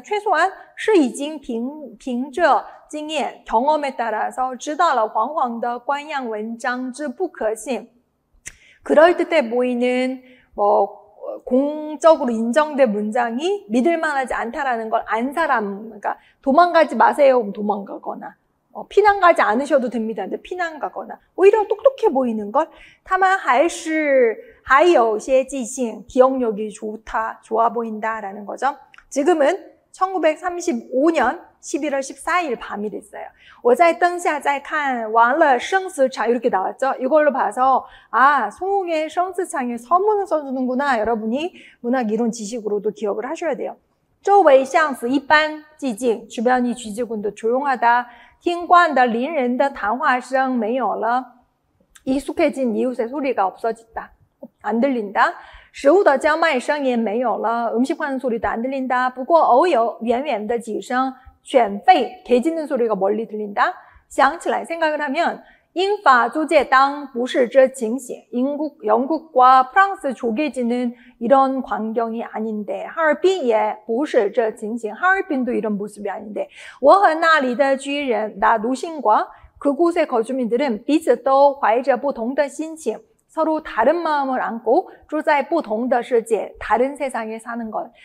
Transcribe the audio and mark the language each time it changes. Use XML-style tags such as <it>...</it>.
<ko>최소한</ko> <zh>是已经凭着经验</zh> <ko>경험에 따라서</ko> <zh>知道了黄黄的官样文章之不可信</zh> <ko>그럴듯해 보이는 공적으로 인정된 문장이 믿을만하지 않다라는 걸 안 사람, 그러니까 도망가지 마세요, 도망가거나 피난 가지 않으셔도 됩니다. 근데 피난 가거나 오히려 똑똑해 보이는 걸</ko> <zh>他们还有些记性</zh> <ko>기억력이 좋아 보인다라는 거죠. 지금은 1935년 11월 14일 밤이 됐어요.</ko> <zh>我在灯下在看完了生死场</zh> <ko>이렇게 나왔죠. 이걸로 봐서 송웅의生死场에 서문을 써주는구나. 여러분이 문학 이론 지식으로도 기억을 하셔야 돼요.</ko> <zh>周围像死一般寂静</zh> <ko>주변이 쥐지군도 조용하다.</ko> <zh>听惯的邻人的谈话声没有了</zh> <ko>익숙해진 이웃의 소리가 없어졌다. 안 들린다.</ko> <zh>食物的叫卖声也没有了</zh> <ko>음식 파는 소리도 안 들린다.</ko> <zh>不过偶有远远的几声犬吠</zh> <ko>개 짖는 소리가 멀리 들린다.</ko> <zh>想起来</zh> <ko>생각을 하면</ko> <zh>英法租界当不是这情形</zh> <ko>영국과 프랑스 조개지는 이런 광경이 아닌데</ko> <zh>哈尔滨也不是这情形</zh> <ko>하얼빈도 이런 모습이 아닌데</ko> <zh>我和那里的居人</zh> <ko>나 노신과 그곳의 거주민들은</ko> <zh>彼此都怀着不同的心情</zh> <ko>서로 다른 마음을 안고</ko> <zh>住在不同的世界</zh> <ko>다른 세상에 사는 것</ko>